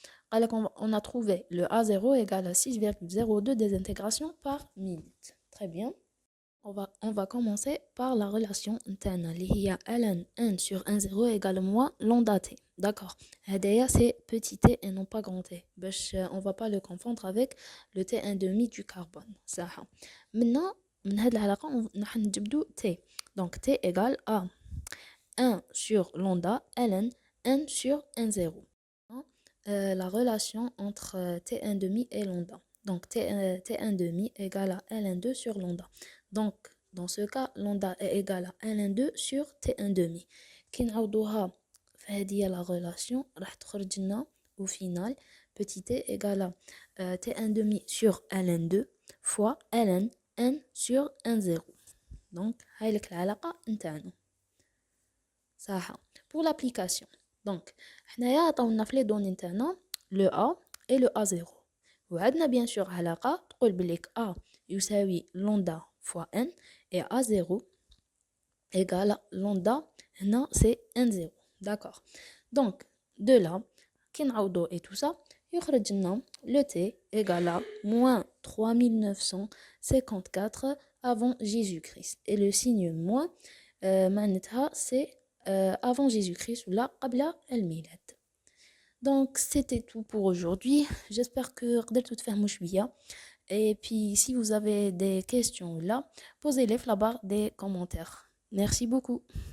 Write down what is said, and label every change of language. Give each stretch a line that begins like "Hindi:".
French: Alors on a trouvé le A0 égale à 6,02 désintégrations par minute. Très bien. On va commencer par la relation interne. Il y a ln 1 sur 1 0 égale moins lambda t. D'accord. C'est petit t et non pas grand t. On ne va pas le confondre avec le t1 demi du carbone. Ça.
Arabic: Maintenant, من هاد العلاقة نحن نجبدو t.
French: Donc t égale à 1 sur lambda ln 1 sur 1 0. La relation entre t1 demi et lambda. Donc t1 demi égale à ln2 sur lambda. Donc, dans ce cas, lambda est égal à ln2 sur t1 demi. Qui
Arabic: نعوضوها فهذه
French: la relation
Arabic: راح تخرج لنا
French: au final petit t égale à t1 demi sur ln2 fois ln 1 sur 1 0.
Arabic: Donc, هاي لك العلاقة نتاعنا.
French: صح. Pour l'application.
Arabic: Donc, حنايا عطاونا في لي دوني نتاعنا
French: le a et le a0.
Arabic: وعندنا
French: bien sûr
Arabic: علاقة تقول بليك a يساوي lambda
French: fois n et A0 égale lambda هنا c'est 1-0. D'accord. Donc, de là,
Arabic: كي نعوضو
French: et tout ça, يخرج لنا le t égale à moins 3954 avant Jésus-Christ. Et le signe moins, معناتها c'est avant Jésus-Christ
Arabic: ولا قبل الميلاد.
French: Donc, c'était tout pour aujourd'hui. J'espère que
Arabic: قدرتوا تفهموا شوية.
French: Et puis, si vous avez des questions là, posez-les dans la barre des commentaires. Merci beaucoup.